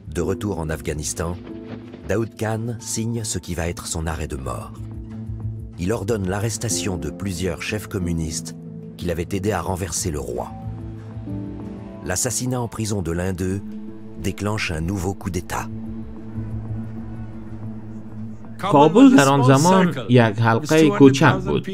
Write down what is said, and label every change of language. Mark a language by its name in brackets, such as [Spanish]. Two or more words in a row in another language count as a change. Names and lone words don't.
[French] De retour en Afghanistan, Daoud Khan signe ce qui va être son arrêt de mort. Il ordonne l'arrestation de plusieurs chefs communistes qu'il avait aidé à renverser le roi. L'assassinat en prison de l'un d'eux déclenche un nouveau coup d'État. [Persian] کابل در آن زمان یک حلقه کوچک بود.